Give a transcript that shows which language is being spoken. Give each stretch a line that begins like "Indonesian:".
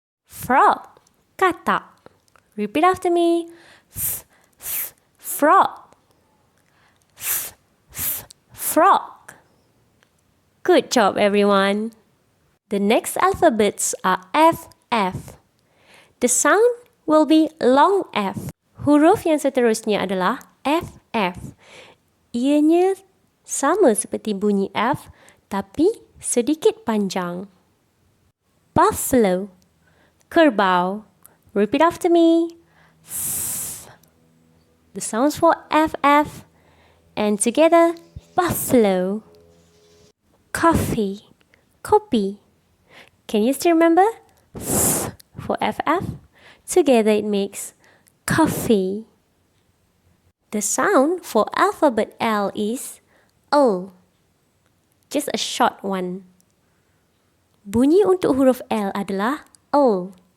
English: Frog, katak. Repeat after me. F, F, frog. F, F, frog. Good job, everyone. The next alphabets are F, F. The sound will be long F.
Malay: Huruf yang seterusnya adalah F, F. Ianya sama seperti bunyi F, tapi sedikit panjang.
English: Buffalo, kerbau. Repeat after me. F. The sounds for F, F. And together, buffalo. Coffee, kopi. Can you still remember? F for FF. Together it makes coffee. The sound for alphabet L is L. Just a short one.
Malay: Bunyi untuk huruf L adalah L.